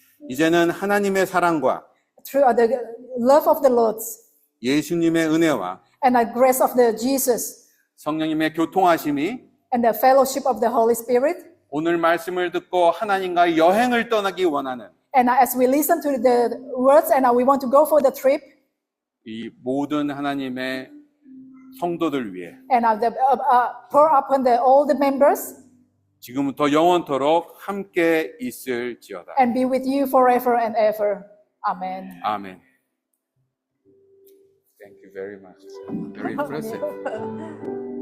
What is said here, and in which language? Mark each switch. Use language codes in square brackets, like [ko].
[ko] 이제는 하나님의 사랑과 [en] Through the love of the Lord [ko] 예수님의 은혜와 [en] and the grace of the Jesus [ko] 성령님의 교통하심이 [en] and the fellowship of the Holy Spirit. [ko] 오늘 말씀을 듣고 하나님과의 여행을 떠나기 원하는 [en] And as we listen to the words and we want to go for the trip, [ko] 이 모든 하나님의 성도들 위해 [en] and pour upon all the members [ko] 지금부터 영원토록 함께 있을지어다. [en] and be with you forever and ever. Amen. [ko] 아멘. [en] Thank you very much. Very impressive.